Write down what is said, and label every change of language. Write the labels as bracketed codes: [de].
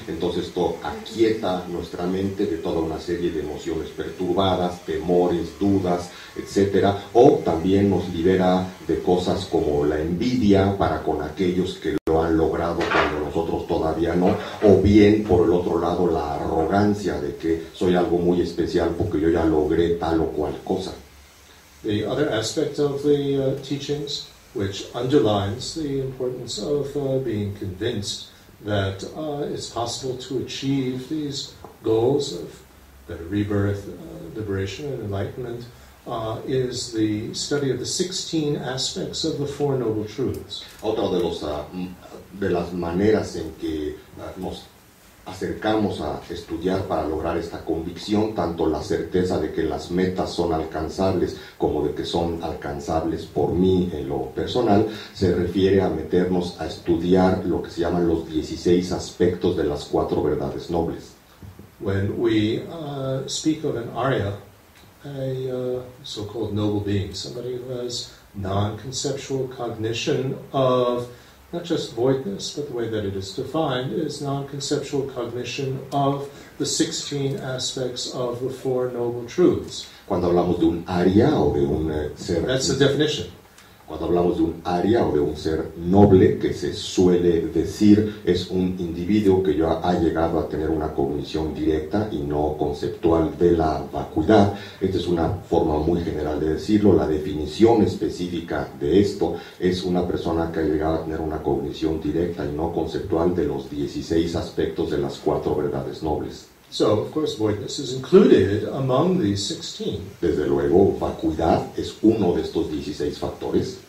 [es] Entonces esto aquieta nuestra mente de toda una serie de emociones perturbadas, temores, dudas, etcétera, o también nos libera de cosas como la envidia para con aquellos que lo han logrado cuando nosotros todavía no, o bien por el otro lado la arrogancia de que soy algo muy especial porque yo ya logré tal o cual cosa. [en] The other aspect of the teachings, which underlines the importance of being convinced that it's possible to achieve these goals of better rebirth, liberation, and enlightenment, is the study of the 16 aspects of the Four Noble Truths. [es] Otra de las maneras en que nos acercamos a estudiar para lograr esta convicción, tanto la certeza de que las metas son alcanzables como de que son alcanzables por mí en lo personal, se refiere a meternos a estudiar lo que se llaman los 16 aspectos de las 4 verdades nobles. [en] When we speak of an Arya, a so-called noble being, somebody who has non-conceptual cognition of not just voidness, but the way that it is defined is non-conceptual cognition of the 16 aspects of the Four Noble Truths. [es] Cuando hablamos de un Arya o de un ser... [en] That's the definition. [es] Cuando hablamos de un Arya o de un ser noble, que se suele decir es un individuo que ya ha llegado a tener una cognición directa y no conceptual de la vacuidad. Esta es una forma muy general de decirlo. La definición específica de esto es una persona que ha llegado a tener una cognición directa y no conceptual de los 16 aspectos de las 4 verdades nobles. [en] So, of course, voidness is included among these 16. [es] Desde luego, vacuidad es uno de estos 16 factores.